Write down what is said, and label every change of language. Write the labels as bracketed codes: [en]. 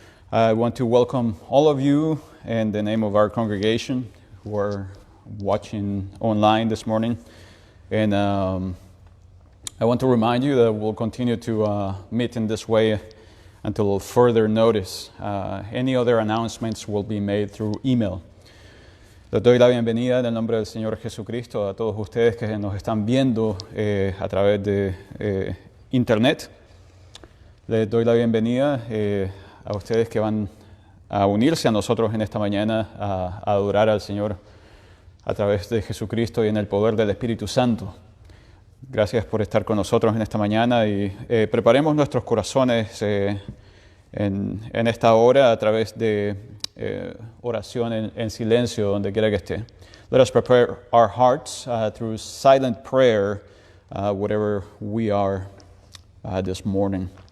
[en] I want to welcome all of you in the name of our congregation who are watching online this morning. And I want to remind you that we'll continue to meet in this way until further notice. Any other announcements will be made through email. [es] Les doy la bienvenida en el nombre del Señor Jesucristo a todos ustedes que nos están viendo a través de internet. Les doy la bienvenida a ustedes que van a unirse a nosotros en esta mañana a adorar al Señor a través de Jesucristo y en el poder del Espíritu Santo. Gracias por estar con nosotros en esta mañana y preparemos nuestros corazones en esta hora a través de oración en silencio donde quiera que esté. [en] Let us prepare our hearts through silent prayer wherever we are this morning.